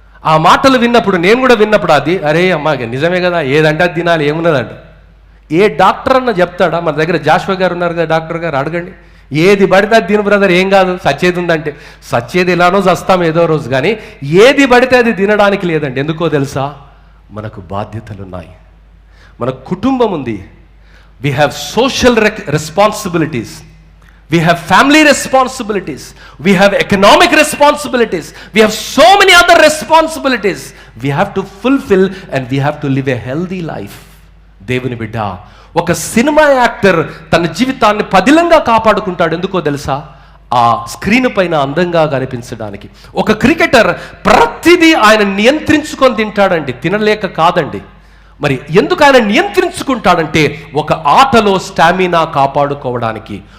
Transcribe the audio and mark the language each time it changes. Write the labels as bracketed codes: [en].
[te] ఆ మాటలు విన్నప్పుడు, నేను కూడా విన్నప్పుడు, అది అరే అమ్మా నిజమే కదా, ఏదంటే అది తినాలి, ఏమున్నదంట. ఏ డాక్టర్ అన్న చెప్తాడా? మన దగ్గర జాషువా గారు ఉన్నారు కదా, డాక్టర్ గారు, అడగండి. ఏది పడితే అది తిను బ్రదర్, ఏం కాదు, సచ్చేది ఉందంటే. సచ్చేది ఎలానో చస్తాం ఏదో రోజు, కానీ ఏది పడితే అది తినడానికి లేదండి. ఎందుకో తెలుసా? మనకు బాధ్యతలు ఉన్నాయి, మన కుటుంబం ఉంది. [en] We have social responsibilities, we have family responsibilities, we have economic responsibilities, we have so many other responsibilities we have to fulfill, and we have to live a healthy life. [te] దేవుని బిడ్డ, ఒక సినిమా యాక్టర్ తన జీవితాన్ని పదిలంగా కాపాడుకుంటాడు. ఎందుకో తెలుసా? ఆ screen పైన అందంగా కనిపించడానికి. ఒక క్రికెటర్ ప్రతిదీ ఆయన నియంత్రించుకొని తింటాడండి, తినలేక కాదండి. మరి ఎందుకు ఆయన నియంత్రించుకుంటాడంటే ఒక ఆటలో స్టామినా కాపాడుకోవడానికి.